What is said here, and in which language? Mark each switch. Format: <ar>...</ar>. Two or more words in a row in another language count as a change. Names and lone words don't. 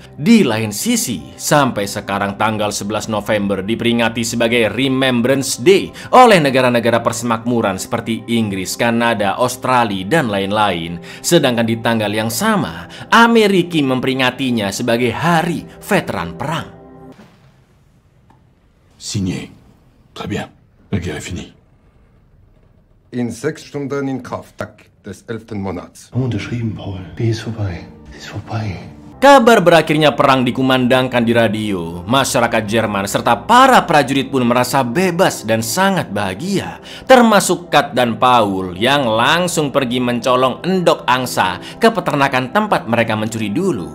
<id>Di lain sisi, sampai sekarang tanggal 11 November diperingati sebagai Remembrance Day oleh negara-negara persemakmuran seperti Inggris, Kanada, Australia, dan lain-lain. Sedangkan di tanggal yang sama, Amerika memperingatinya sebagai Hari Veteran Perang.</id> <fr>Signé. Très bien. La guerre est finie.</fr> <de>In 6 Stunden in Kraft, Tag des 11. Monats. Unterschrieben, Paul. B ist vorbei. Ist vorbei.</de> <id>Kabar berakhirnya perang dikumandangkan di radio. Masyarakat Jerman serta para prajurit pun merasa bebas dan sangat bahagia. Termasuk Kat dan Paul yang langsung pergi mencolong endok angsa ke peternakan tempat mereka mencuri dulu.</id>